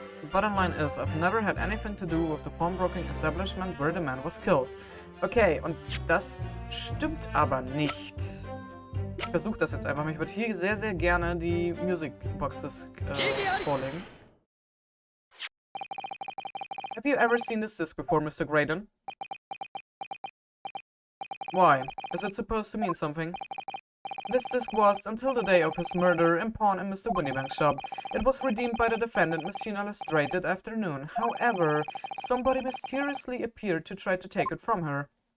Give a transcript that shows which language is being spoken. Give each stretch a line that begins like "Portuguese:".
English: Bottom line is, I've never had anything to do with the pawnbroking establishment where the man was killed.
German: Okay, und das stimmt aber nicht. Ich versuche das jetzt einfach mal. Ich würde hier sehr, sehr gerne die Music Box Disc vorlegen.
English: Have you ever seen this disc before, Mr. Graydon? Why? Is it supposed to mean something? This disc was, until the day of his murder, in pawn in Mr. Windybank's shop. It was redeemed by the defendant, Miss Gina Lestrade, that afternoon. However, somebody mysteriously appeared to try to take it from her.